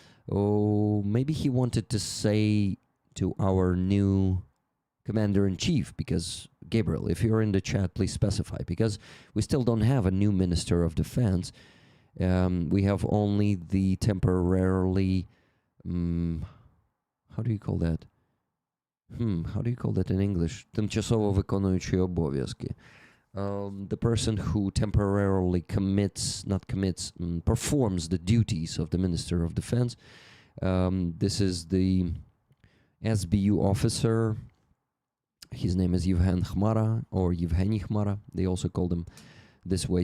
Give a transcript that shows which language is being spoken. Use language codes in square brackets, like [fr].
[en] Oh, maybe he wanted to say to our new commander-in-chief, because, Gabriel, if you're in the chat, please specify, because we still don't have a new minister of defense. We have only the temporarily... how do you call that? How do you call that in English? [uk] Тимчасово виконуючий обов'язки. [en] The person who temporarily performs the duties of the Minister of Defense. This is the SBU officer. His name is Yevhen Khmara, or Yevgeny Khmara. They also call him this way.